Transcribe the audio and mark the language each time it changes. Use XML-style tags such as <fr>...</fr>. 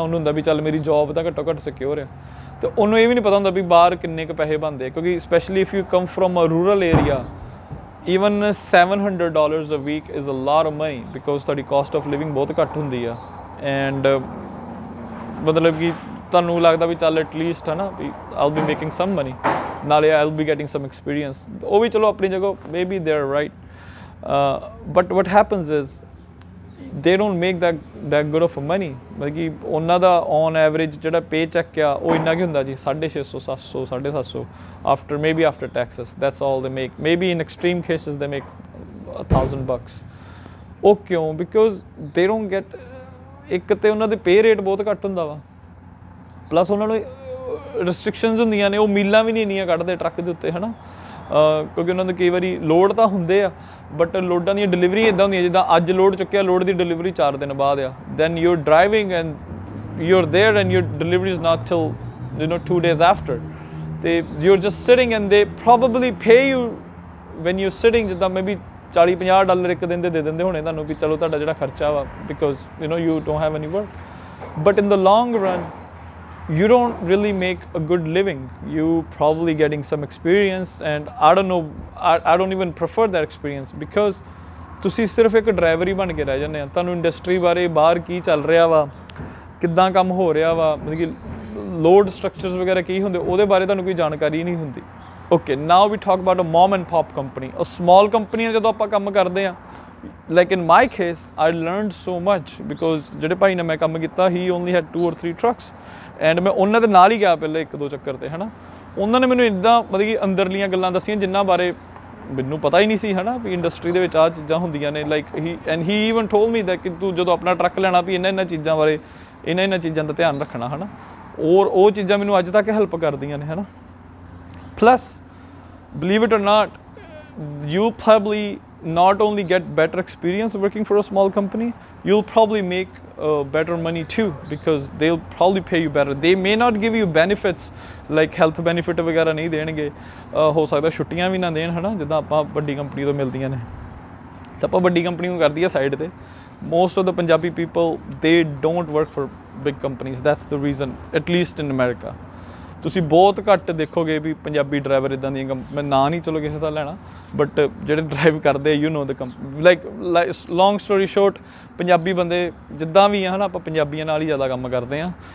<pa>ਉਹਨੂੰ ਹੁੰਦਾ ਵੀ ਚੱਲ ਮੇਰੀ ਜੋਬ ਤਾਂ ਘੱਟੋ ਘੱਟ ਸਿਕਿਉਰ ਆ, ਅਤੇ ਉਹਨੂੰ ਇਹ ਵੀ ਨਹੀਂ ਪਤਾ ਹੁੰਦਾ ਵੀ ਬਾਹਰ ਕਿੰਨੇ ਕੁ ਪੈਸੇ ਬਣਦੇ ਆ, ਕਿਉਂਕਿ</pa> <en>specially if you come from a rural area, even $700 a week is a lot of money because</en> <pa>ਤੁਹਾਡੀ cost of living ਬਹੁਤ ਘੱਟ ਹੁੰਦੀ ਆ। ਐਂਡ ਮਤਲਬ ਕਿ ਤੁਹਾਨੂੰ ਲੱਗਦਾ ਵੀ ਚੱਲ ਐਟਲੀਸਟ, ਹੈ ਨਾ, ਵੀ</pa> <en>I'll be making some money,</en> <pa>ਨਾਲੇ</pa> <en>I'll be getting some experience।</en> <pa>ਉਹ ਵੀ ਚਲੋ ਆਪਣੀ ਜਗ੍ਹਾ</pa> <en>maybe they're right, but what happens is they don't make that good of a money।</en> <pa>ਮਤਲਬ ਕਿ ਉਹਨਾਂ ਦਾ ਔਨ ਐਵਰੇਜ ਜਿਹੜਾ ਪੇ ਚੈੱਕ ਆ ਉਹ ਇੰਨਾ ਕੀ ਹੁੰਦਾ ਜੀ, 650 700 750</pa> <en>after taxes, that's all they make। maybe in extreme cases they make $1,000।</en> <pa>ਉਹ ਕਿਉਂ?</pa> <en>because they don't get,</en> <pa>ਇੱਕ ਤਾਂ ਉਹਨਾਂ ਦੇ ਪੇ ਰੇਟ ਬਹੁਤ ਘੱਟ ਹੁੰਦਾ ਵਾ, ਪਲੱਸ ਉਹਨਾਂ ਨੂੰ ਰਿਸਟ੍ਰਿਕਸ਼ਨਸ ਹੁੰਦੀਆਂ ਨੇ, ਉਹ ਮੀਲਾਂ ਵੀ ਨਹੀਂ ਇੰਨੀਆਂ ਕੱਢਦੇ ਟਰੱਕ ਦੇ ਉੱਤੇ, ਹੈ ਨਾ। ਕਿਉਂਕਿ ਉਹਨਾਂ ਦੇ ਕਈ ਵਾਰੀ ਲੋਡ ਤਾਂ ਹੁੰਦੇ ਆ, ਬਟ ਲੋਡਾਂ ਦੀਆਂ ਡਿਲੀਵਰੀ ਇੱਦਾਂ ਹੁੰਦੀਆਂ ਜਿੱਦਾਂ ਅੱਜ ਲੋਡ ਚੁੱਕਿਆ, ਲੋਡ ਦੀ ਡਿਲੀਵਰੀ 4 ਦਿਨ ਬਾਅਦ ਆ,</pa> <en>Then you are driving and you are there and your delivery is not till 2 days after। ਅਤੇ you are just sitting and they probably pay you when you sitting,</en> <pa>ਜਿੱਦਾਂ ਮੇ ਬੀ $40-50 ਇੱਕ ਦਿਨ ਦੇ ਦਿੰਦੇ ਹੋਣੇ ਤੁਹਾਨੂੰ ਵੀ ਚਲੋ ਤੁਹਾਡਾ ਜਿਹੜਾ ਖਰਚਾ ਵਾ,</pa> <en>Because you don't have any work. But in the long run you don't really make a good living, you probably getting some experience, and I don't know, I don't even prefer that experience because</en> <pa>ਤੁਸੀਂ ਸਿਰਫ ਇੱਕ driver ਹੀ ਬਣ ਕੇ ਰਹਿ ਜਾਂਦੇ ਆ। ਤੁਹਾਨੂੰ industry ਬਾਰੇ ਬਾਹਰ ਕੀ ਚੱਲ ਰਿਹਾ ਵਾ, ਕਿੱਦਾਂ ਕੰਮ ਹੋ ਰਿਹਾ ਵਾ, ਮਤਲਬ ਕਿ ਲੋਡ ਸਟਰਕਚਰਸ ਵਗੈਰਾ ਕੀ ਹੁੰਦੇ, ਉਹਦੇ ਬਾਰੇ ਤੁਹਾਨੂੰ ਕੋਈ ਜਾਣਕਾਰੀ ਨਹੀਂ ਹੁੰਦੀ।</pa> <en>Okay, now we talk about a mom and pop company.</en> <pa>ਉਹ ਸਮਾਲ ਕੰਪਨੀਆਂ ਜਦੋਂ ਆਪਾਂ ਕੰਮ ਕਰਦੇ ਆ,</pa> <en>like in my case I learned so much because</en> <pa>ਜਿਹੜੇ ਭਾਈ ਨਾਲ ਮੈਂ ਕੰਮ ਕੀਤਾ,</pa> <en>he only had 2 or 3 trucks and</en> <pa>ਮੈਂ ਉਹਨਾਂ ਦੇ ਨਾਲ ਹੀ ਗਿਆ ਪਹਿਲੇ 1-2 ਚੱਕਰ 'ਤੇ, ਹੈ ਨਾ। ਉਹਨਾਂ ਨੇ ਮੈਨੂੰ ਇੱਦਾਂ ਮਤਲਬ ਕਿ ਅੰਦਰਲੀਆਂ ਗੱਲਾਂ ਦੱਸੀਆਂ ਜਿਨ੍ਹਾਂ ਬਾਰੇ ਮੈਨੂੰ ਪਤਾ ਹੀ ਨਹੀਂ ਸੀ, ਹੈ ਨਾ, ਵੀ ਇੰਡਸਟਰੀ ਦੇ ਵਿੱਚ ਆਹ ਚੀਜ਼ਾਂ ਹੁੰਦੀਆਂ ਨੇ।</pa> <en>like he even told me that</en> <pa>ਕਿ ਤੂੰ ਜਦੋਂ ਆਪਣਾ ਟਰੱਕ ਲੈਣਾ ਵੀ ਇਹਨਾਂ ਚੀਜ਼ਾਂ ਬਾਰੇ, ਇਹਨਾਂ ਚੀਜ਼ਾਂ ਦਾ ਧਿਆਨ ਰੱਖਣਾ, ਹੈ ਨਾ। ਔਰ ਉਹ ਚੀਜ਼ਾਂ ਮੈਨੂੰ ਅੱਜ ਤੱਕ ਹੈਲਪ ਕਰਦੀਆਂ ਨੇ, ਹੈ ਨਾ।</pa> <en>Plus believe it or not, you'll probably not only get better experience working for a small company, you'll probably make better money too because they'll probably pay you better। they may not give you benefits like health benefit</en> <pa>ਵਗੈਰਾ ਨਹੀਂ ਦੇਣਗੇ, ਹੋ ਸਕਦਾ ਛੁੱਟੀਆਂ ਵੀ ਨਾ ਦੇਣ, ਹੈ ਨਾ, ਜਿੱਦਾਂ ਆਪਾਂ ਵੱਡੀ ਕੰਪਨੀ ਤੋਂ ਮਿਲਦੀਆਂ ਨੇ। ਤਾਂ ਆਪਾਂ ਵੱਡੀ ਕੰਪਨੀ ਨੂੰ ਕਰਦੀ ਆ ਸਾਈਡ 'ਤੇ।</pa> <en>most of the Punjabi people, they don't work for big companies, that's the reason, at least in America।</en> <pa>ਤੁਸੀਂ ਬਹੁਤ ਘੱਟ ਦੇਖੋਗੇ ਵੀ ਪੰਜਾਬੀ ਡਰਾਈਵਰ ਇੱਦਾਂ ਦੀਆਂ ਮੈਂ ਨਾਂ ਨਹੀਂ ਚਲੋ ਕਿਸੇ ਦਾ ਲੈਣਾ, ਬਟ ਜਿਹੜੇ ਡਰਾਈਵ ਕਰਦੇ</pa> <en>you know the like long story short,</en> <pa>Punjabi ਬੰਦੇ ਜਿੱਦਾਂ ਵੀ ਆ, ਹੈ ਨਾ, ਆਪਾਂ ਪੰਜਾਬੀਆਂ ਨਾਲ ਹੀ ਜ਼ਿਆਦਾ ਕੰਮ ਕਰਦੇ ਹਾਂ।</pa>